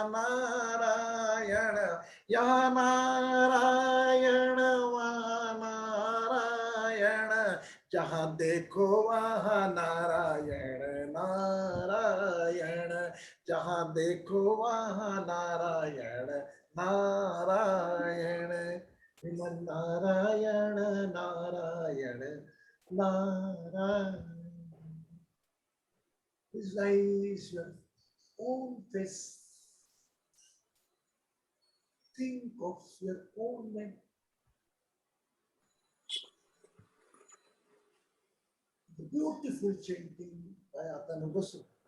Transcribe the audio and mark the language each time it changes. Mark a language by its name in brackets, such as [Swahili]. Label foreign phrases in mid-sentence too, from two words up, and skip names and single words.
[Hindi] नारायण, यहाँ नारायण वहाँ नारायण, जहाँ देखो वहाँ नारायण नारायण, जहाँ देखो वहाँ नारायण नारायण, श्रीमन नारायण नारायण नारायण. [English] Visualize your own face. Think of your own name. The beautiful chanting by Atanu Basu.